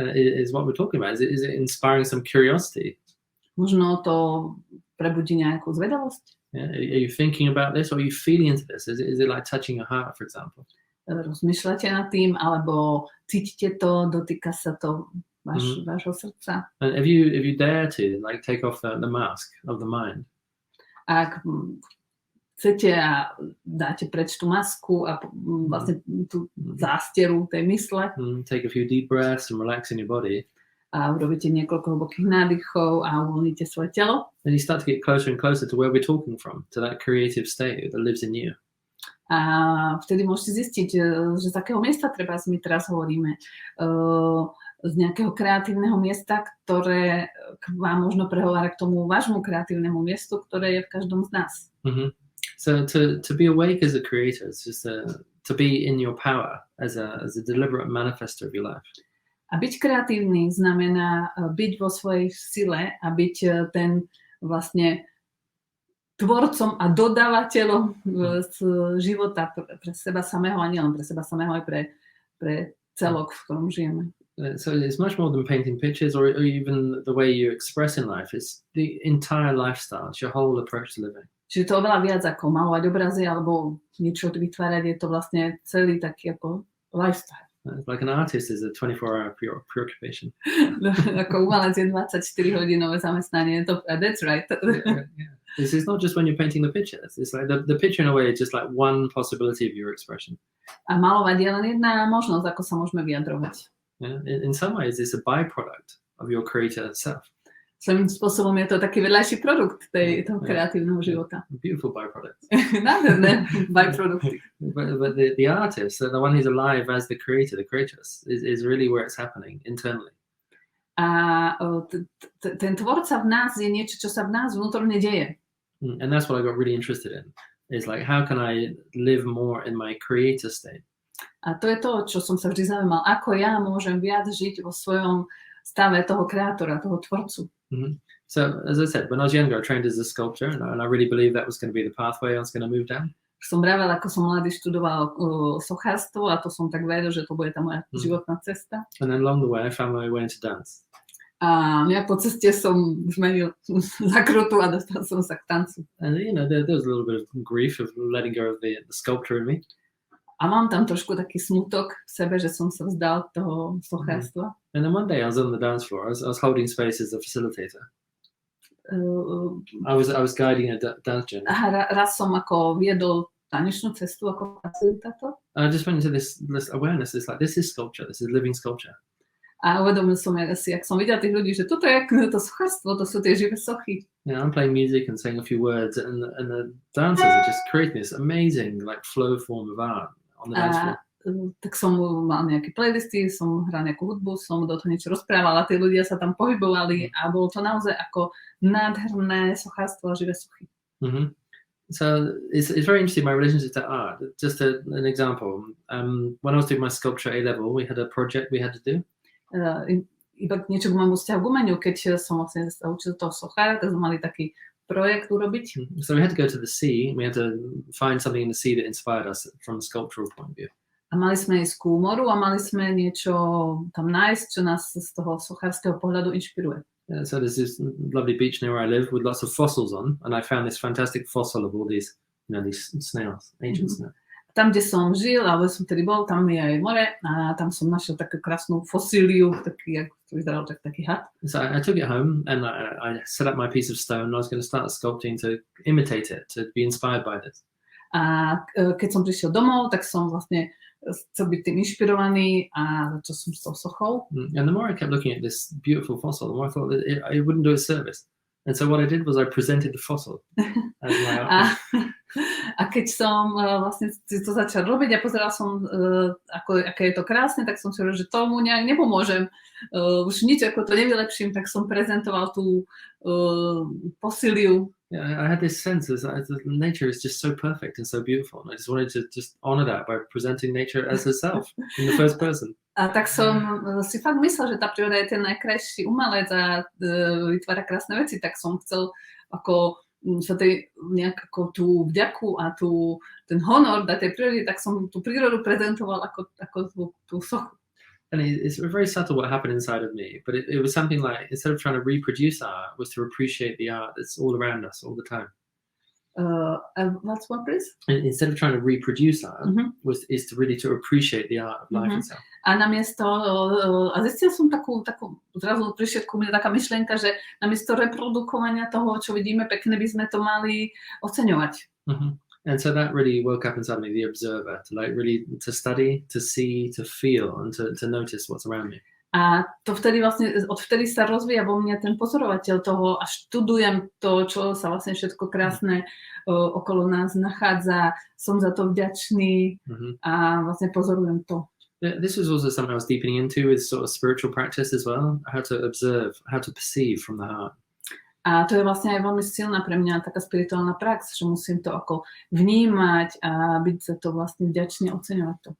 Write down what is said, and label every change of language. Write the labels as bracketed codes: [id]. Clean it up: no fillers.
[en] Is what we're talking about. Is it inspiring some curiosity? [sk] Možno to prebudí nejakú zvedavosť. [en] Yeah. Are you thinking about this, or are you feeling into this? Is it like touching your heart, for example? [sk] Rozmýšľate nad tým, alebo cítite to, dotýka sa to vášho srdca. [en] And if you dare to like take off the mask of the mind. [sk] Ak chcete a dáte preč tú masku a vlastne tú zásteru tej mysle. [en] Take a few deep breaths and relax in your body. [sk] A urobíte niekoľko hlbokých nádychov a uvoľníte svoje telo. [en] And you start to get closer and closer to where we're talking from, to that creative state that lives in you. [sk] A vtedy môžete zistiť, že z akého miesta treba my teraz hovoríme. Z nejakého kreatívneho miesta, ktoré vám možno prehovára k tomu vášmu kreatívnemu miestu, ktoré je v každom z nás. [en] So to be awake as a creator is just to be in your power as a deliberate manifestor of your life. [sk] A byť kreatívny znamená byť vo svojej sile a byť ten vlastne tvorcom a dodávateľom z života pre seba samého a nielen pre seba samého, aj pre celok, v ktorom žijeme. [en] So it's much more than painting pictures or even the way you express in life. It's the entire lifestyle. It's your whole approach to living. [sk] Čiže to je oveľa viac ako malovať obrazy alebo niečo vytvárať. Je to vlastne celý taký ako lifestyle. [en] Like an artist is a 24-hour preoccupation. [sk] Ako umelec je 24-hodinové zamestnanie. [en] That's right. Yeah. This is not just when you're painting the pictures. It's like the picture in a way is just like one possibility of your expression. [sk] A malovať je len jedna možnosť, ako sa môžeme vyjadrovať. [en] Yeah. In some ways, it's a byproduct of your creator self. [sk] Svojím spôsobom je to taký vedľajší produkt toho kreatívneho života. [en] Beautiful byproduct. [sk] Nádherné byprodukty. [en] But the artist, the one who's alive as the creatress, is really where it's happening internally. [sk] A ten tvorca v nás je niečo, čo sa v nás vnútorne deje. [en] And that's what I got really interested in. Is like, how can I live more in my creator state? [sk] A to je to, čo som sa vždy zaujímal. Ako ja môžem viac žiť vo svojom stave toho kreatora, toho tvorcu. Mm-hmm. [en] So, as I said, when I was younger, I trained as a sculptor, and I really believed that was going to be the pathway I was going to move down. [sk] Som vravel, ako som mladý študoval sochárstvo a to som tak vedel, že to bude tá moja životná cesta. [en] And then along the way, I found my way into dance. [sk] A ja po ceste som zmenil zakrutu a dostal som sa k tancu. [en] And you know, there was a little bit of grief of letting go of the sculptor in me. [sk] A mám tam trošku taký smutok v sebe, že som sa vzdal toho sochárstva. [en] And then one day I was on the dance floor. I was holding space as a facilitator. I was guiding a dance journey. [sk] Raz som ako viedol tanečnú cestu ako facilitátor. [en] I just went into this awareness. It's like, this is sculpture. This is living sculpture. [sk] A uvedomil som si, ak som videl tých ľudí, že toto je to sochárstvo, to sú tie živé sochy. [en] Yeah, I'm playing music and saying a few words, and the dancers are just creating this amazing like flow form of art on the dance floor. [sk] Tak som mal nejaké playlisty, som hral nejakú hudbu, som do toho niečo rozprával a tí ľudia sa tam pohybovali a bolo to naozaj ako nádherné sochárstvo a živé sochy. Mm-hmm. [en] So it's very interesting, my relationship to art. Just an example. When I was doing my sculpture A-level, we had a project we had to do. [sk] Iba niečo k môjmu vzťahu k umeniu, keď som vlastne sa učil toho sochára, tak sme mali taký projekt urobiť. [en] So we had to go to the sea, we had to find something in the sea that inspired us from a sculptural point of view. [sk] A mali sme ísť ku moru a mali sme niečo tam nájsť, čo nás z toho sochárskeho pohľadu inšpiruje. [en] So there's this lovely beach near where I live with lots of fossils on, and I found this fantastic fossil of all these, you know, these snails, ancient snails. [sk] Tam, kde som žil, alebo som tedy bol, tam je aj more a tam som našiel takú krásnu fosíliu, taký, ako to vyzeral, taký had. [en] So I took it home and I set up my piece of stone and I was going to start sculpting to imitate it, to be inspired by this. [sk] A keď som prišiel domov, tak som vlastne chcel byť tým inšpirovaný a začal som s tou sochou. [en] And the more I kept looking at this beautiful fossil, the more I thought that it wouldn't do it service. And so what I did was I presented the fossil as my art. [sk] A keď som vlastne to začal robiť a pozeral som, aké je to krásne, tak som si hovoril, že tomu nejak nepomôžem. Už nič ako to nevylepším, tak som prezentoval tú fosíliu. [en] Yeah, I had this sense that nature is just so perfect and so beautiful. And I just wanted to just honor that by presenting nature as herself in the first person. [sk] A tak som si fakt myslel, že tá príroda je ten najkrajší umelec a vytvára krásne veci, tak som chcel ako sa tej nejak ako tú vďaku a ten honor dať tej prírode, tak som tú prírodu prezentoval ako tú sochu. [en] And it's very subtle what happened inside of me, but it was something like, instead of trying to reproduce art, was to appreciate the art that's all around us all the time. What's one, please? And instead of trying to reproduce art, is to really to appreciate the art of life itself. [sk] A namiesto, a zistil som takú zrazu prišiel ku mne taká myšlienka, že namiesto reprodukovania toho, čo vidíme pekne, by sme to mali oceňovať. And so that really woke up inside me, the observer, to like really to study, to see, to feel, and to notice what's around me. A to vtedy vlastne, odvtedy sa rozvíja vo mne ten pozorovateľ toho a študujem to, čo sa vlastne všetko krásne okolo nás nachádza. Som za to vďačný a vlastne pozorujem to. [en] This was also something I was deepening into with sort of spiritual practice as well, how to observe, how to perceive from the heart. [sk] A to je vlastne aj veľmi silná pre mňa taká spirituálna prax, že musím to ako vnímať a byť za to vlastne vďačný, oceňovať to.